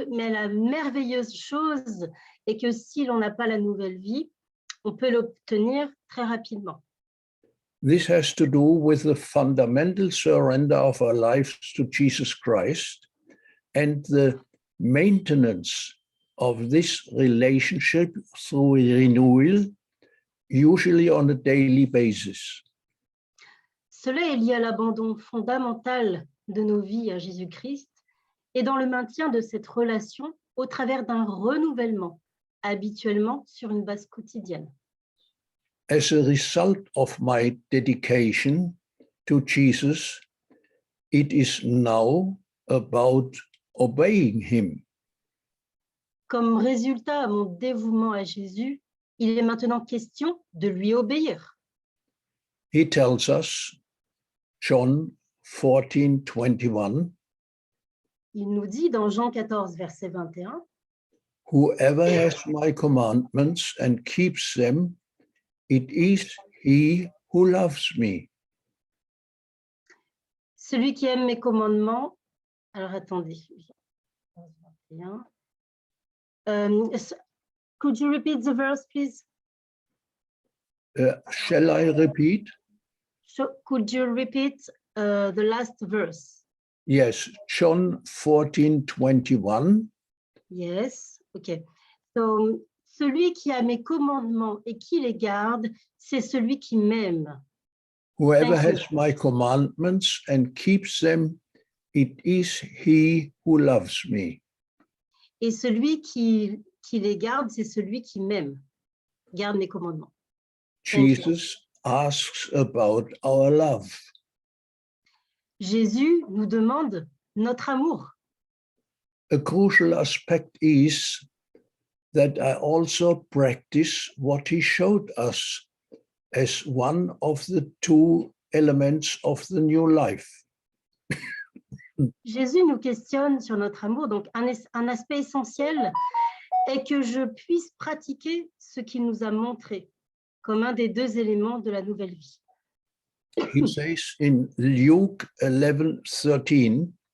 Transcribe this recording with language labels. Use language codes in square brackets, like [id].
[fr] la merveilleuse chose est que si l'on n'a pas la nouvelle vie, on peut l'obtenir très rapidement. [en] this has to do with the fundamental surrender of our lives to Jesus Christ and the maintenance of this relationship through renewal, usually on a daily basis. [fr] Cela est lié à l'abandon fondamental de nos vies à Jésus-Christ et dans le maintien de cette relation au travers d'un renouvellement, habituellement sur une base quotidienne. [en] As a result of my dedication to Jesus, it is now about obeying him. [fr] Comme résultat à mon dévouement à Jésus, il est maintenant question de lui obéir. [en] He tells us, John 14:21, [fr] Il nous dit dans Jean 14, verset 21, « [en] whoever has my commandments and keeps them, it is he who loves me. [fr] Celui qui aime mes commandements, alors attendez, 21. [en] Could you repeat the verse, please? Shall I repeat? Could you repeat the last verse? Yes, John 14:21. Yes, okay. [fr] So, celui qui a mes commandements et qui les garde, c'est celui qui m'aime. [en] Whoever Thank you. has my commandments and keeps them, it is he who loves me. [fr] Et celui qui les garde, c'est celui qui m'aime. Garde mes commandements. [en] Thank you. Jesus asks about our love. [fr] Jésus nous demande notre amour. [en] A crucial aspect is that I also practice what he showed us as one of the two elements of the new life. [fr] Jésus nous questionne sur notre amour. Donc, un aspect essentiel est que je puisse pratiquer ce qu'il nous a montré comme un des deux éléments de la nouvelle vie. [en] He says in Luke 11:13,